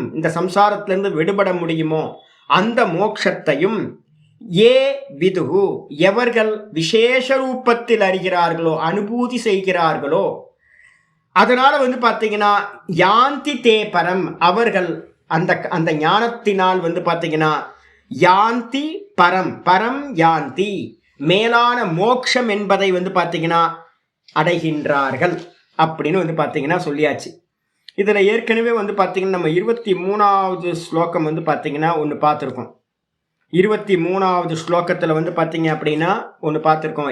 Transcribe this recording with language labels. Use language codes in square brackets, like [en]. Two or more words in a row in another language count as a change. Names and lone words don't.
[ta] இந்த சம்சாரத்திலிருந்து விடுபட முடியுமோ அந்த மோட்சத்தையும், [sa] ये विदुः [ta] எவர்கள் விசேஷ ரூபத்தில் அறிகிறார்களோ அனுபூதி செய்கிறார்களோ, அதனால வந்து பாத்தீங்கன்னா [sa] यान्ति ते परम्, [ta] அவர்கள் அந்த அந்த ஞானத்தினால் வந்து பாத்தீங்கன்னா [sa] यान्ति परम्, परम् यान्ति [ta] மேலான மோட்சம் என்பதை வந்து பாத்தீங்கன்னா அடைகின்றார்கள் அப்படின்னு வந்து பாத்தீங்கன்னா சொல்லியாச்சு. இதுல ஏற்கனவே வந்து பாத்தீங்கன்னா நம்ம 23வது ஸ்லோகம் வந்து பாத்தீங்கன்னா ஒன்று பார்த்துருக்கோம். 23வது ஸ்லோகத்துல வந்து பாத்தீங்க அப்படின்னா ஒன்று பார்த்துருக்கோம்.